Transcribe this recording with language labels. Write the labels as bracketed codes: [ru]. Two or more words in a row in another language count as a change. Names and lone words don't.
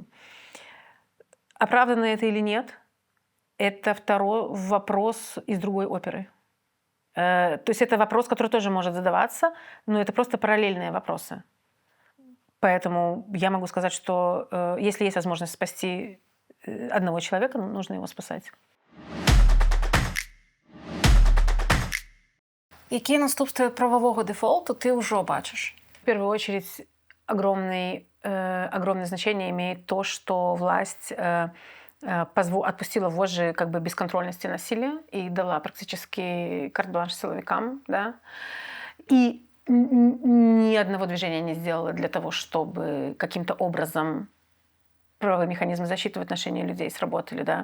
[ru] Оправдано это или нет, это второй вопрос из другой оперы. То есть это вопрос, который тоже может задаваться, но это просто параллельные вопросы. Поэтому я могу сказать, что если есть возможность спасти одного человека, нужно его спасать. [uk] Які наступства правового дефолту ти вже бачиш? [ru] В первую очередь огромное значение имеет то, что власть отпустила вожжи как бы бесконтрольности насилия и дала практически карт-бланш силовикам, да, и ни одного движения не сделала для того, чтобы каким-то образом правовые механизмы защиты в отношении людей сработали, да.